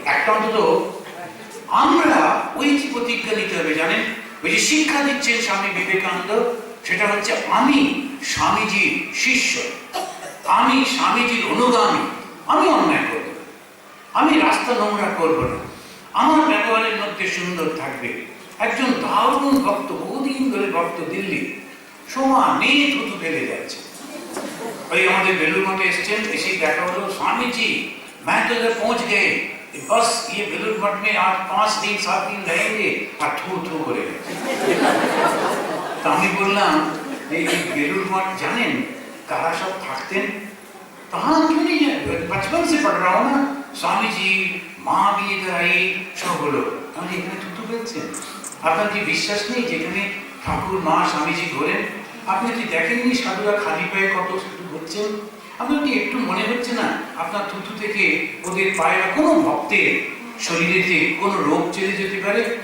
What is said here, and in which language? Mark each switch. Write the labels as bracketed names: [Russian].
[Bangla] একটা অন্তত আমরা ওই যে প্রতিজ্ঞা নিতে হবে, জানেন, ওই যে শিক্ষা দিচ্ছেন স্বামী বিবেকানন্দ, সেটা হচ্ছে আমি স্বামীজির শিষ্য, আমি স্বামীজির অনুগামী, আমি অন্যায় করব না, আমি রাস্তা নোংরা করব না, আমার ব্যবহারের মধ্যে সুন্দর থাকবে। একজন দারুণ ভক্ত, বহুদিন ধরে ভক্ত, দিল্লি, সমানে থুতু ফেলে যাচ্ছে। ওই আমাদের বেলুর মঠে এসছেন, এসে দেখা হলো, স্বামীজি [Hindi] मैं तो इधर पहुंच गए, बस ये बेलूर मठ में आज 5 दिन 7 दिन रहेंगे, [Bangla] আর থু থু করে। তা আমি বললাম, এই বেলুর মঠ জানেন কারা সব থাকতেন? [Hindi] तो हाँ क्यों नहीं है, बचपन से पढ़ रहा हूँ ना, स्वामी जी माँ भी इधर आई, सब बोलो। [Bangla] আমি এখানে থুতু ফেলছেন? আপনার কি বিশ্বাস নেই যেখানে ঠাকুর মা স্বামীজি ঘোরেন? আপনি কি দেখেননি সাধুরা খালি পায়ে কত থুতু ঘুরছেন? আপনার কি একটু মনে হচ্ছে না আপনার থুতু থেকে ওদের পায়ে বা কোনো ভক্তের শরীরেতে কোনো রোগ চলে যেতে পারে?